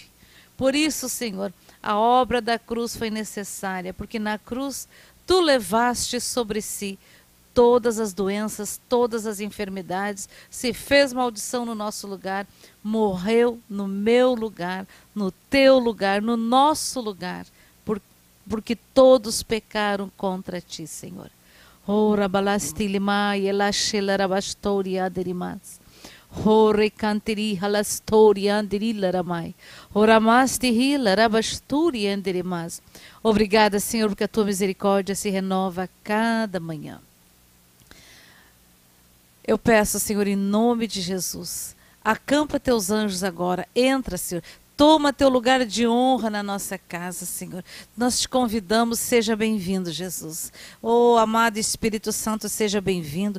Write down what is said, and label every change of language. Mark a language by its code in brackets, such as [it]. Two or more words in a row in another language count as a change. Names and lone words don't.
[pt] Por isso, Senhor, a obra da cruz foi necessária, porque na cruz tu levaste sobre si todas as doenças, todas as enfermidades, se fez maldição no nosso lugar, morreu no meu lugar, no teu lugar, no nosso lugar, porque todos pecaram contra ti, Senhor. Ora balastilima e elachelarabastori aderimas. Ore cantiri halastori anderilaramai. Oramastihi larabasturi anderimas. Obrigada, Senhor, porque a tua misericórdia se renova a cada manhã. Eu peço, Senhor, em nome de Jesus, acampa teus anjos agora, entra, Senhor, toma teu lugar de honra na nossa casa, Senhor. Nós te convidamos, seja bem-vindo, Jesus. Oh, amado Espírito Santo, seja bem-vindo.